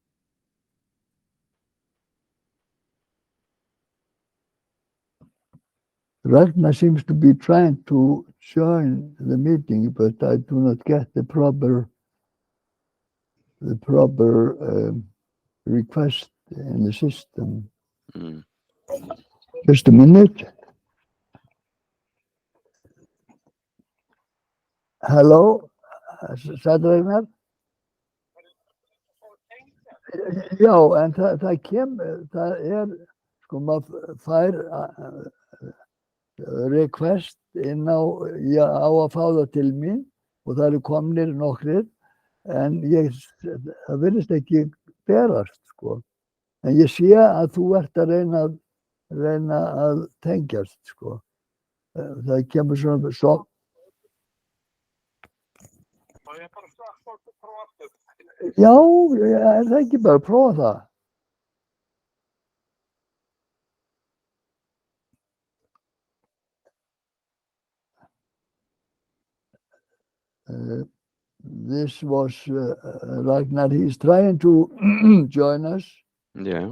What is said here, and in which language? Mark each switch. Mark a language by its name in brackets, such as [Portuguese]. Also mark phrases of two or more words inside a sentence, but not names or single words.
[English] Ragnar seems to be trying to join the meeting, but I do not get the proper request in the system. Just a minute. Hello, Ragnar? [Icelandic] Já, en það kemur, það sko maður fær request inn á að fá það til mín og það eru komnir nokkrir en það virðist ekki berast sko. En ég sé að þú ert að reyna að tengjast sko. Það kemur svona svo. Já, það ekki bara að prófa það. [English] This was Ragnar. He's trying to join us. Yeah.